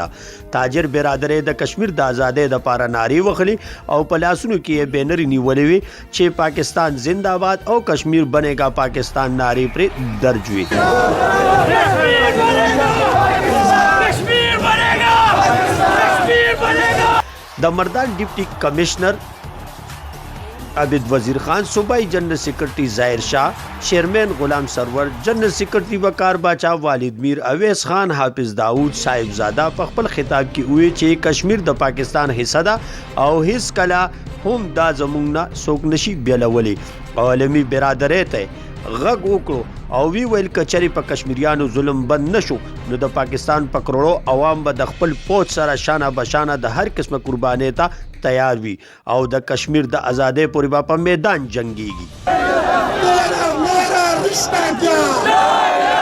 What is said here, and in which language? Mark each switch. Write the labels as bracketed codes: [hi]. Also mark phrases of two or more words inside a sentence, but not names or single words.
[ps] تاجر برادرۍ د کشمیر د ازادۍ دپاره نارې وخلې او په لاسونو کې یې بینرې نیولې وې چې پاکستان [ur] زنده باد [ps] او کشمیر بنېګا پاکستان نارې پرې درج وې. د مردان ډیپټي کمشنر عابد وزیر خان، صوبائی جنرل سیکرٹری ظاہر شاہ، چیئرمین غلام سرور، جنرل سیکرٹری وقار باچا، والد میر اویس خان، حافظ داؤد صاحب زادہ په خپل خطاب کې وی چې کشمیر د پاکستان حصہ ده او هیڅ کله هم دا زمونږ نه څوک نشي بیلولی. عالمي برادرۍ ته غږ وکړو او وی ویل کچری په کشمیریانو ظلم بند نشو نو د پاکستان په کروڑو عوام به د خپل پوځ سره شانه بشانه د هر قسمه قربانۍ ته تیار وي او د کشمیر د ازادۍ پورې به په میدان جنګیږي.